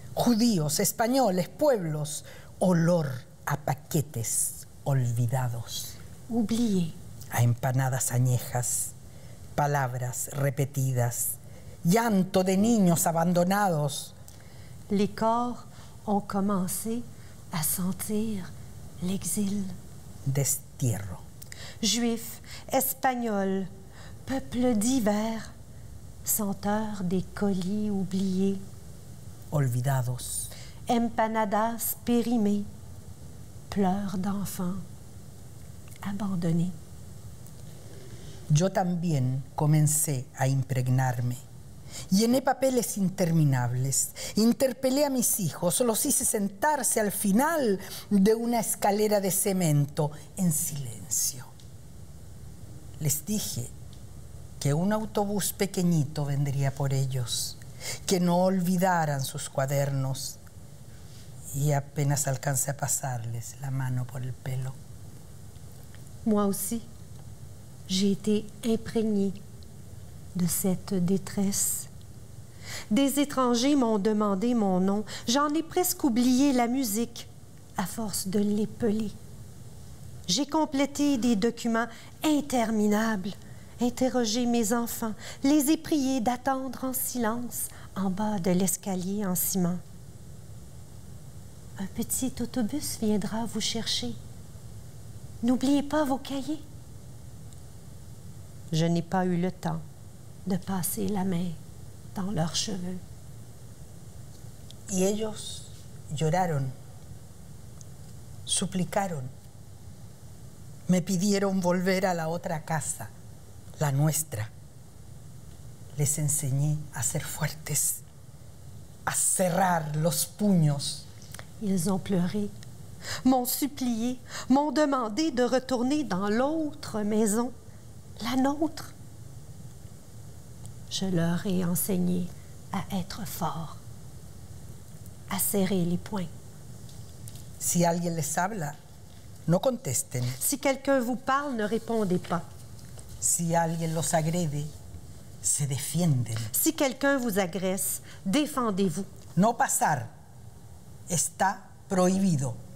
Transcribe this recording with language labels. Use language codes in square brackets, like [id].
[es] Judíos, españoles, pueblos, olor a paquetes olvidados, [fr] oubliés, [es] a empanadas añejas, palabras repetidas, llanto de niños abandonados. [fr] les corps ont commencé à sentir l'exil. [es] Destierro. [fr] Juifs, Espagnols, peuples divers, senteurs des colis oubliés, [es] Olvidados. [fr] empanadas périmées, pleurs d'enfants abandonnés. [es] Yo también comencé a impregnarme. Llené papeles interminables, interpelé a mis hijos, los hice sentarse al final de una escalera de cemento en silencio. Les dije que un autobús pequeñito vendría por ellos, que no olvidaran sus cuadernos, y apenas alcancé a pasarles la mano por el pelo. [fr] Moi aussi, j'ai été imprégnée de cette détresse. Des étrangers m'ont demandé mon nom. J'en ai presque oublié la musique à force de l'épeler. J'ai complété des documents interminables, interrogé mes enfants, les ai priés d'attendre en silence en bas de l'escalier en ciment. Un petit autobus viendra vous chercher. N'oubliez pas vos cahiers. Je n'ai pas eu le temps de passer la main dans leurs cheveux. [es] Y ellos lloraron, suplicaron, me pidieron volver a la otra casa, la nuestra. Les enseñé a ser fuertes, a cerrar los puños. [fr] Ils ont pleuré, m'ont supplié, m'ont demandé de retourner dans l'autre maison, la nôtre. Je leur ai enseigné à être forts, à serrer les poings. [es] Si alguien les habla, no contesten. [fr] Si quelqu'un vous parle, ne répondez pas. [es] Si alguien los agrede, se defienden. [fr] Si quelqu'un vous agresse, défendez-vous. [es] No pasar está prohibido.